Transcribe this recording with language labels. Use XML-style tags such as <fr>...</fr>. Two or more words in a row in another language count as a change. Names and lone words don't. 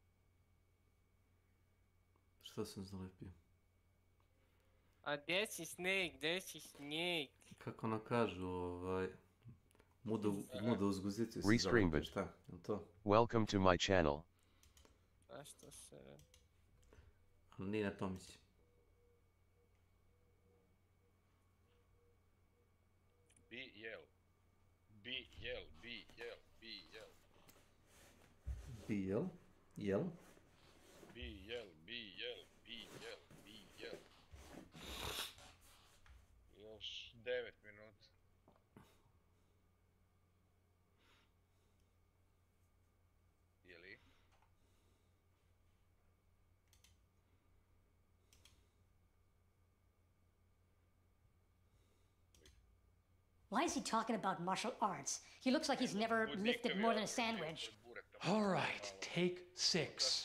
<sr>Šta sam zalepio? A gdje si Snake, gdje si Snake? Kako ono kažu, muda uz guzicu si Restream zalepio, it. šta? Je to?</sr> <en>Welcome to my channel.</en> <sr>A što se... Ali nije na to mislim. BL. BL, BL, BL. BL? Jel? BL, BL, BL, BL. Još 9 minuta. Jeli?</sr> <en>Why is he talking about martial arts? He looks like he's never lifted more than a sandwich. All right, take 6.</en>